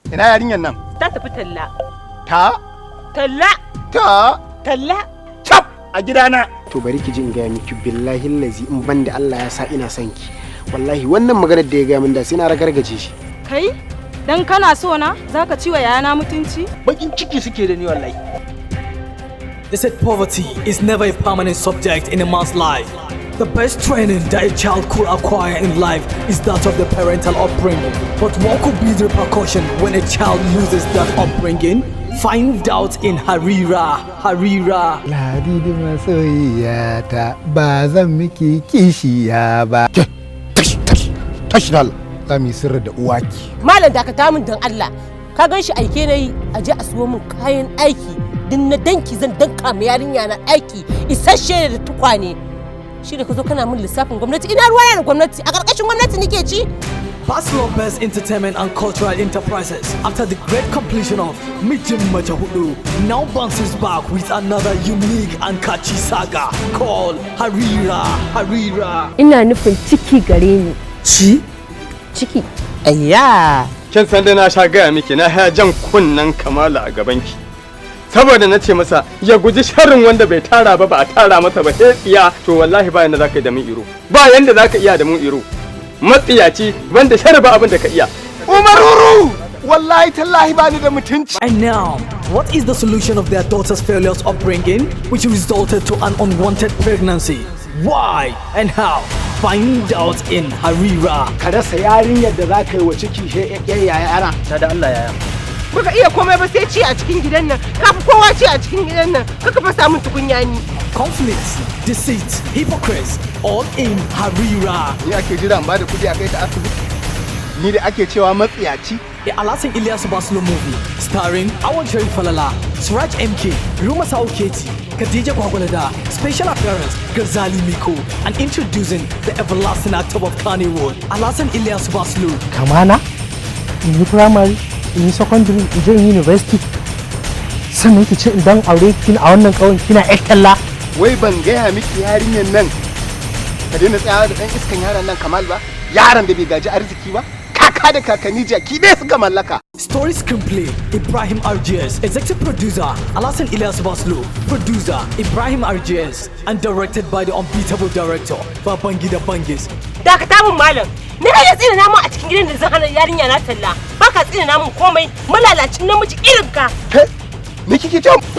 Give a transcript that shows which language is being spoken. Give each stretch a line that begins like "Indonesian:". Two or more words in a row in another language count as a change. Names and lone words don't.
Hausa: Ina yarinyar nan? Ta tafi talla. Ta? Talla. Ta? Talla. Cap! A gidana. To bari ki ji in gaya miki,
Arabic: بالله الذي
Hausa: in ban da Allah ya sa ina son ki. Wallahi wannan maganar da ya gaya min da sai na ragargaje shi. Kai? Dan kana so na, za ka ci wa yayana mutunci? Bakin ciki suke da ni wallahi.
English: They said poverty is never a permanent subject in a man's life. The best training that a child could acquire in life is that of the parental upbringing. But what could be the repercussion when a child loses that upbringing? Find out in Harira, Harira.
Hausa: Ladidi masoyiyata, ba zan miki kishiya ba. Ke, tashi, tashi, tashi dal. Za mu yi sirri da uwaki. Malam dakata min dan Allah. Ka gan shi aike na yi, a je a siyo min kayan aiki. Din na danki zan danka ma yarinya na aiki, isasshe da tukwane. Shi da ka zo kana min lissafin gwamnati, ina ruwa da gwamnati, a ƙarƙashin gwamnati nake ci.
English: Past Lopez Entertainment and Cultural Enterprises, after the great completion of Mijin Mace Hudu, now bounces back with another unique and catchy saga called Harira, Harira.
Hausa: Ina nufin ciki gare ni. Ci? Ciki. Ayya. Kin san dai na sha gaya miki, na haya jan kunnen Kamala a gabanki. Saboda na ce masa ya guji sharrin wanda bai tara ba, ba a tara masa ba, sai tsiya. To wallahi ba yanda za ka yi da mun iro. Ba yanda za ka iya da mun iro. Matsiyaci, wanda sharri ba abin da ka iya. Umaruru! Wallahi tallahi ba ni da mutunci.
English: And now, what is the solution of their daughter's failures upbringing, which resulted to an unwanted pregnancy? Why and how? Find out in Harira.
Hausa: Ka rasa yarinyar da za ka yi wa ciki, he, he, yaya ana. Ta da Allah, yaya. Baka iya komai ba sai ci a cikin gidan nan. Ka fi kowa ci a cikin gidan nan. Ka ka fasa min tukunya ni.
English: Conflicts, deceit, hypocrites, all in Harira.
Hausa: Ni ake jira in ba da kuɗi a kai ta asibiti? Ni da ake cewa matsiyaci?
English: A Alhassan Ilyasu Baslo movie, starring Awon Sharif Falala, Suraj M K, Ruma Sauketi, Khadija Gwagwalada, special appearance, Ghazali Miko, and introducing the everlasting actor of Kannywood, Alhassan Ilyasu Baslo. Kamana?
Hausa: In yi primary, in yi secondary, in je in yi university. Sannan ki ce in dan aure kin a wannan ƙauyen kina ƴar talla. Wai ban gaya miki yarinyar nan ka daina tsayawa da ɗan iskan yaron nan Kamal ba? Yaron da bai gaji arziki ba? Kaka da kakanni jaki ɗaya suka mallaka.
English: Story screenplay, Ibrahim R G S. Executive producer, Alhassan Ilyas Baslo. Producer, Ibrahim R G S. And directed by the unbeatable director,
Hausa: Babangida Bangis. Dakata mun malam. Ni kake tsina namun a cikin gidan da zan hana yarinya na talla. Baka tsina namun komai. Malalacin namiji irin ka. Ke? Ni kike ce?